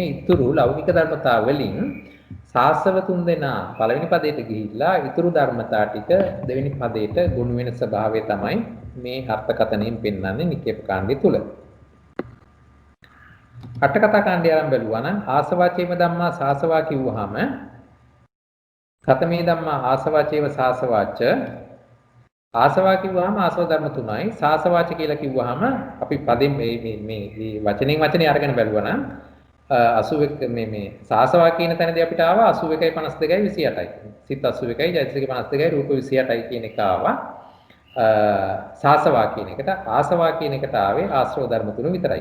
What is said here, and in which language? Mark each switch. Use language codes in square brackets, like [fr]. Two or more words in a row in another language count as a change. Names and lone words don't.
[si] ඊතුරු ලෞකික ධර්මතා වලින් සාසව තුන් දෙනා පළවෙනි පදයට ගිහිල්ලා ඊතුරු ධර්මතා ටික දෙවෙනි පදයට ගොනු වෙන ස්වභාවය තමයි මේ අර්ථකථනයෙන් පෙන්වන්නේ නිකේප කාණ්ඩය තුල. අට කතා කාණ්ඩය ආරම්භ බලුවා නම් [pi] ආසවාචේව ධම්මා සාසවා [si] කිව්වහම [pi] කතමේ ධම්මා ආසවාචේව සාසවාච ආසවා [si] කිව්වහම ආසව ධර්ම තුනයි සාසවාච කියලා කිව්වහම අපි පදෙන් මේ වචනෙන් වචනේ අරගෙන බලුවා නම් 81 මේ සාසවා කියන තැනදී අපිට ආවා 81යි 52යි 28යි සිත් 81යි චෛතසික 52යි රූප 28යි කියන එක ආවා සාසවා කියන එකට ආසවා කියන එකට ආවේ ආශ්‍රව ධර්ම තුන විතරයි.